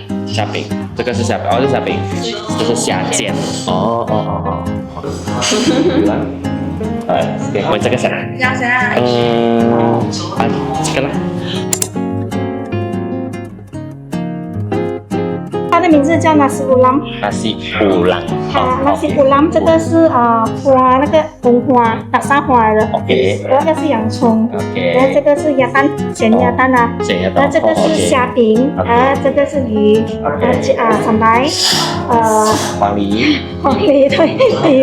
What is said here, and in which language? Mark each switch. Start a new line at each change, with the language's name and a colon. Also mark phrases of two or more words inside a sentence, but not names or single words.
Chinese: 虾饼，这个是虾饼，这是虾饼，这是虾煎。给我这个啥？要啥？这个啦。它的名字叫 nasi ulam。 nasi ulam。 nasi ulam 这个是花那个红花打沙花的。 OK。那个是洋葱。 OK。然后这个是鸭蛋，咸鸭蛋啊。咸鸭蛋。那这个是虾饼，这个是鱼，茼白，黄梨对，